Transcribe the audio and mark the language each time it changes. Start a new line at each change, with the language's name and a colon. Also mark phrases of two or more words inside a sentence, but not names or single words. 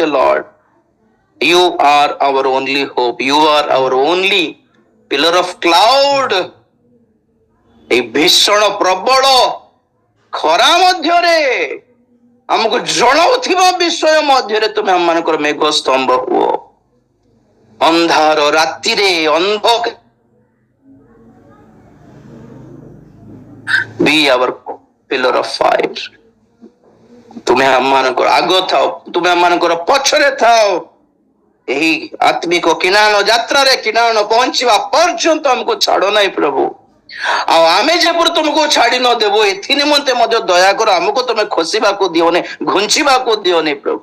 English: Lord, you are our only hope, you are our only pillar of cloud.
Odia: এই ଭୀଷଣ ପ୍ରବଳ ଖରା ମଧ୍ୟରେ ଆମକୁ ଜଣାଉଥିବା ବିଷୟ ମଧ୍ୟରେ ତୁମେ ଆମମାନଙ୍କର ମେଘ ସ୍ତମ୍ଭ ହୁଅ। ଅନ୍ଧାର ରାତିରେ ଅନ୍ଧକାର
English: be our pillar of fire.
Odia: ତୁମେ ଆମମାନଙ୍କର ଆଗ ଥାଅ, ତୁମେ ଆମମାନଙ୍କର ପଛରେ ଥାଅ। ଏହି ଆତ୍ମିକ କିଣାଣ ଯାତ୍ରାରେ କିଣାଣ ପହଞ୍ଚିବା ପର୍ଯ୍ୟନ୍ତ ଆମକୁ ଛାଡ ନାହିଁ ପ୍ରଭୁ। ଆଉ ଆମେ ଯେପରି ତୁମକୁ ଛାଡି ନ ଦେବୁ, ଏଥି ନିମନ୍ତେ ମଧ୍ୟ ଦୟାକର, ଆମକୁ ତୁମେ ଖସିବାକୁ ଦିଅନି, ଘୁଞ୍ଚିବାକୁ ଦିଅନି ପ୍ରଭୁ।